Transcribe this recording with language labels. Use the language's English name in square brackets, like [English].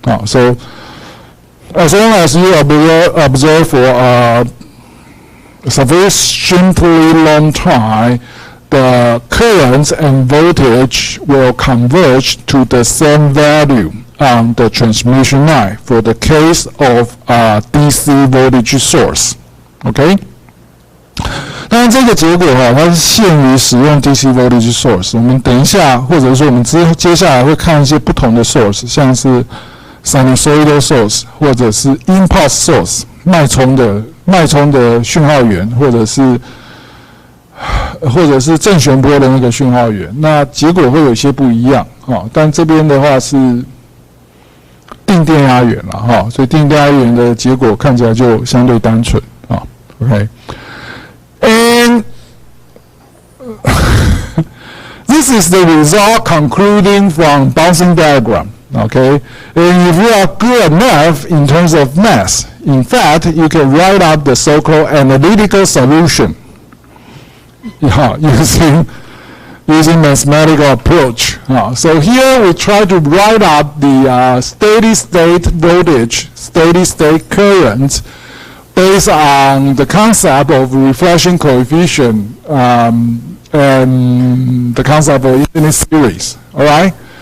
[English] So as long as you observe for a sufficiently long time, the currents and voltage will converge to the same value on the transmission line for the case of a DC voltage source. OK? [Chinese] 当然，这个结果它是限于使用 DC voltage source。我们等一下，或者说我们接下来会看一些不同的 source， 像是 sinusoidal source 或者是 impulse source 脉冲的讯号源，或者是正弦波的那个讯号源，那结果会有些不一样但这边的话是定电压源了所以定电压源的结果看起来就相对单纯OK， [English] and this is the result concluding from bouncing diagram. Okay, and if you are good enough in terms of math, in fact, you can write out the so-called analytical solution using mathematical approach. So here we try to write out the steady state voltage, steady state current, based on the concept of reflection coefficient and the concept of infinite series. All right.